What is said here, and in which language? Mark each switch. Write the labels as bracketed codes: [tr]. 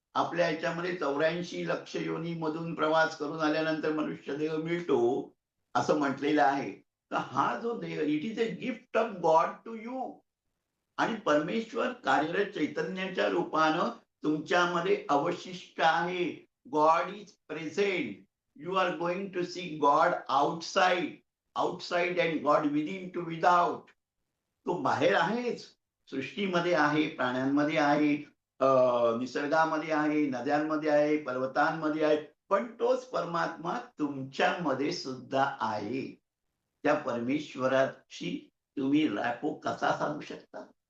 [mr] आपल्या ह्याच्यामध्ये 84 लक्ष योनीमधून प्रवास करून आल्यानंतर मनुष्य देह मिळतो, असं म्हटलेलं आहे. तर हा जो देह, [en] It is a gift of God to you. [mr] आणि परमेश्वर कार्यरत चैतन्याच्या रूपानं तुमच्यामध्ये अवशिष्ट आहे. [en] God is present. You are going to see God outside, outside and God within to without. [mr] तो बाहेर आहेच, सृष्टीमध्ये आहे, प्राण्यांमध्ये आहे, निसर्गामध्ये आहे, नद्यांमध्ये आहे, पर्वतांमध्ये आहे. पण तोच परमात्मा तुमच्यामध्ये सुद्धा आहे. त्या परमेश्वराशी तुम्ही रॅपो कसा साधू शकता?